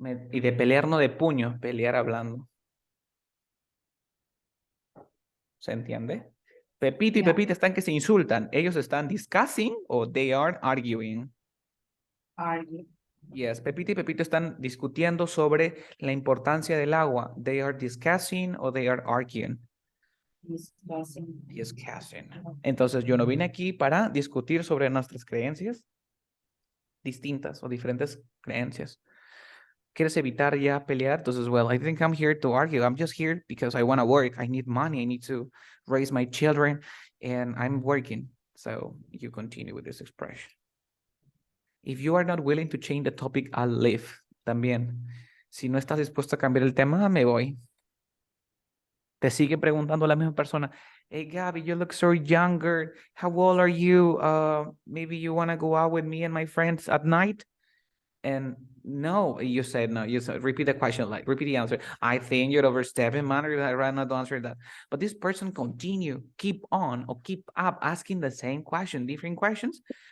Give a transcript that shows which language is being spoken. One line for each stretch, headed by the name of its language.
Spanish: Y de pelear no de puño, pelear hablando. ¿Se entiende? Pepito y Pepita están que se insultan. Ellos están
English: discussing o they are arguing. Argue.
Spanish: Yes, Pepito y Pepito están discutiendo sobre la importancia del agua.
English: They are discussing o they are arguing. Discussing.
Spanish: Entonces yo no vine aquí para discutir sobre nuestras creencias distintas o diferentes creencias. ¿Quieres evitar ya pelear?
English: Entonces, well, I think I'm here to argue. I'm just here because I want to work. I need money. I need to raise my children and I'm working. So you continue with this expression. If you are not willing to change the topic, I'll leave.
Spanish: También. Si no estás dispuesto a cambiar el tema, me voy. Te sigue preguntando la misma persona.
English: Hey, Gabby, you look so younger. How old are you? Maybe you want to go out with me and my friends at night? And no, you said no. You said repeat the question, like repeat the answer. I think you're overstepping, man. I'd rather not answer that. But this person continue, keep on, or keep up asking the same question, different questions.